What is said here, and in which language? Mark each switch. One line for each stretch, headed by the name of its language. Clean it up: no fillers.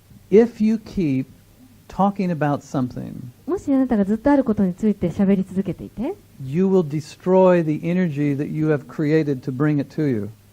English: If you keep talking about something,
Japanese: もしあなたがずっとあることについて喋り続けていて、
English: you will destroy the energy that you have created to bring it to you.